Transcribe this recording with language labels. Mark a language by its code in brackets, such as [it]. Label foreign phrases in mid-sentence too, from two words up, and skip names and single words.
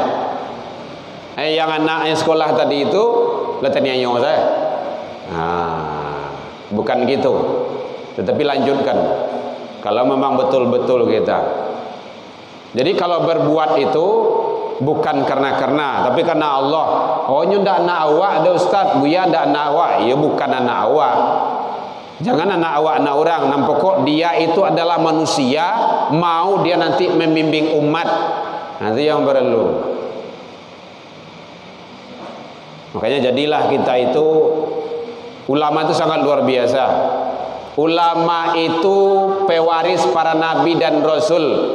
[id] Yang anak yang sekolah tadi itu letaniannya saya. Bukan gitu. Tetapi lanjutkan. Kalau memang betul-betul kita. Jadi kalau berbuat itu bukan karena tapi karena Allah. [min] Oh ini ndak anak awak ada ustaz, Buya ndak anak awak. [id] Ya bukan anak awak. Jangan anak awak anak orang. Nampaknya dia itu adalah manusia, mau dia nanti membimbing umat. Nanti yang perlu. Makanya jadilah kita itu, ulama itu sangat luar biasa. Ulama itu pewaris para nabi dan rasul.